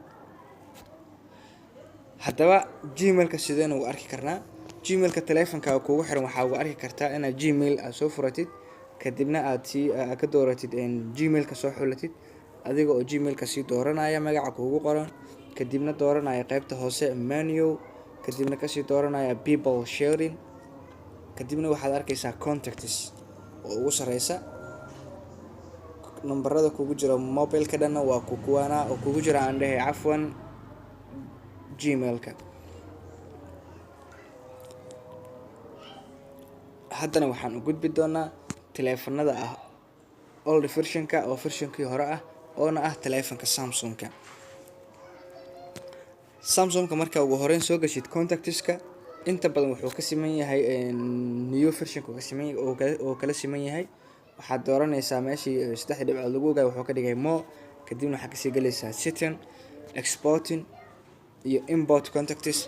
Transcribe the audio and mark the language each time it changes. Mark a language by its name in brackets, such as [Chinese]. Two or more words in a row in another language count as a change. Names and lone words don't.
[Somali] haddaba Gmail-ka sideen ugu arki karnaa? Gmail-ka taleefanka kugu xiran waxaa ugu arki kartaa inaad Gmail aad soo furatid, kadibna aad ka dooratid Gmail-ka soo xulatid adiga oo Gmail-ka sii dooranaya magaca kugu qoran, kadibna dooranaya qaybta hoose menu, kadibna kasii dooranaya [English] people sharing, [Somali] kadibna waxaad arkaysaa contacts oo ugu sareysa. nambarada kugu jira mobile-ka dhanna waa kuwaana oo kugu jira aan dhahay cafwan Gmail-ka. haddana waxaan u gudbi doonaa taleefanada ah [English] old version-ka [Somali] oo version-kii hore ah oona ah taleefanka Samsung-ka. Samsung-ka marka ugu horeyn soo gashid contacts-ka inta badan wuxuu ka siman yahay [English] new version-ka [Somali] oo kala siman yahay. waxaad dooranaysaa meeshii saddex dhibcood lagu ogaay wuxuu ka dhigay more, kadibna waxaad kasii galaysaa setting, exporting iyo [English] import contacts.